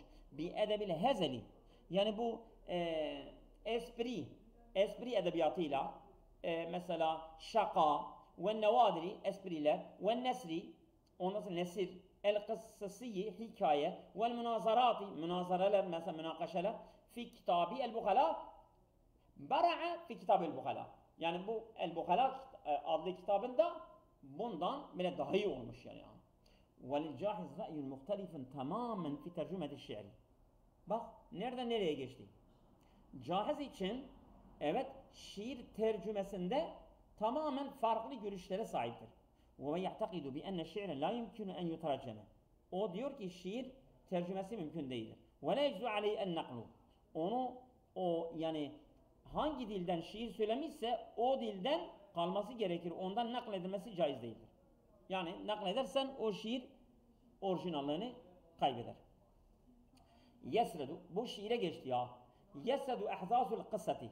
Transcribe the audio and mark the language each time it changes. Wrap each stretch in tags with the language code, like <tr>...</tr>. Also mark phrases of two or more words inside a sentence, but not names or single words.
<ar>بأدب الهزل</ar> <tr>yani bu espri edebiyatıyla mesela şaka ve nevadiri espriler ve nesri ondan sonra nesir el kıssasiyi hikaye ve münazarati münazareler mesela münakaşalar</tr> <ar>في كتاب البخلاء برع في كتاب البخلاء</ar> <tr>yani bu el Bukhala adlı kitabında bundan bile daha iyi olmuş yani.</tr> <ar>وَلِلْجَاحِزْ رَأْيٌ مُخْتَلِفٌ تَمَامًا فِي تَرْجُمَةِ الشِّعْرِ.</ar> <tr>Bak nereden nereye geçti? Cahiz için evet şiir tercümesinde tamamen farklı görüşlere sahiptir.</tr> <ar>وَيَعْتَقِدُ بِأَنَّ الشِّعْرَ لَا يُمْكِنُ أَنْ يُتَرَجَّمَ.</ar> <tr>O diyor ki şiir tercümesi mümkün değildir.</tr> <ar>وَلَا يَجْزُ عَلَيْهِ اَنْنَقْلُ.</ar> <tr>O yani hangi dilden şiir söylemişse o dilden kalması gerekir. Ondan nakledilmesi caiz değildir. Yani nakledersen o şiir orijinallığını kaybeder. Yesredu bu şiire geçti ya.</tr> <ar>يسرد أحداث القصة.</ar>